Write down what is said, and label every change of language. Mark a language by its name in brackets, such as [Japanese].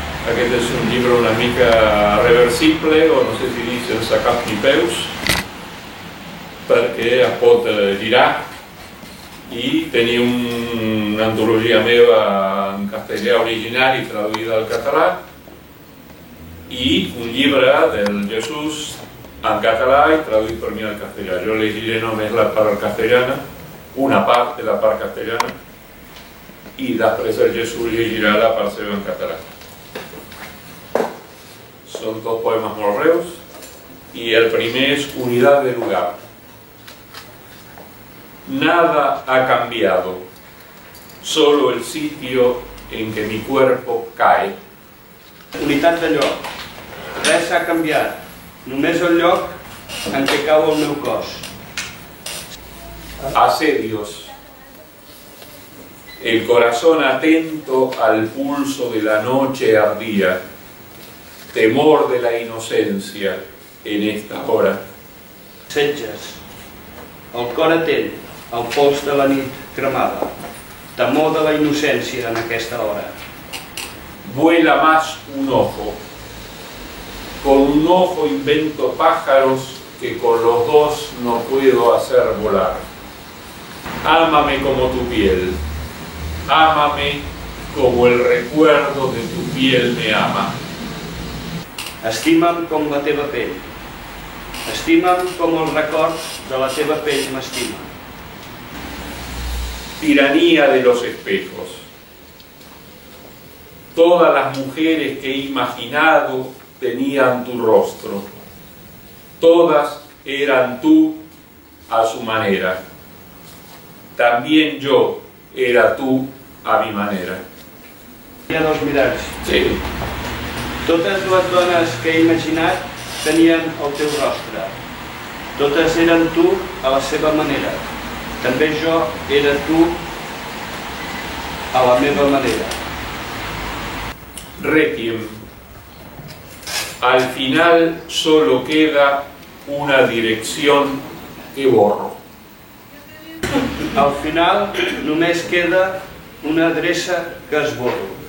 [Catalan] Aquest és un llibre una mica reversible, o no sé si dir sense cap ni peus, perquè es pot girar, i tenia una antologia meva en castellà original i traduïda al català, i un llibre del Jesús en català i traduït per mi al castellà. Jo llegiré només la part castellana, una part de la part castellana, i després el Jesús llegirà la part seva en català. Són dos poemes molt breus, [Spanish] y el primer es Unidad de lugar. Nada ha cambiado, solo el sitio en que mi cuerpo cae. [Catalan] Unitat de lloc. Res ha canviat, només el lloc en què cau el meu cos. [Spanish] Asedios. El corazón atento al pulso de la noche ardía, temor de la inocencia en esta hora. [Catalan] Setges. El cor atent al pols de la nit cremada, temor de la innocència en aquesta hora. [Spanish] Vuela más un ojo. Con un ojo invento pájaros que con los dos no puedo hacer volar. Ámame como tu piel. Ámame como el recuerdo de tu piel me ama. [Catalan] Estima'm com la teva pell. Estima'm com el record de la teva pell m'estima. [Spanish] Tiranía de los espejos. Todas las mujeres que he imaginado tenían tu rostro. Todas eran tú a su manera. También yo era tú a mi manera. [Catalan] Hi ha dos miralls. Sí. Totes les dones que he imaginat tenien el teu rostre. Totes eren tu a la seva manera. També jo era tu a la meva manera. Requiem. [Spanish] Al final solo queda una dirección que borro. [Catalan] Al final només queda una adreça que esborro.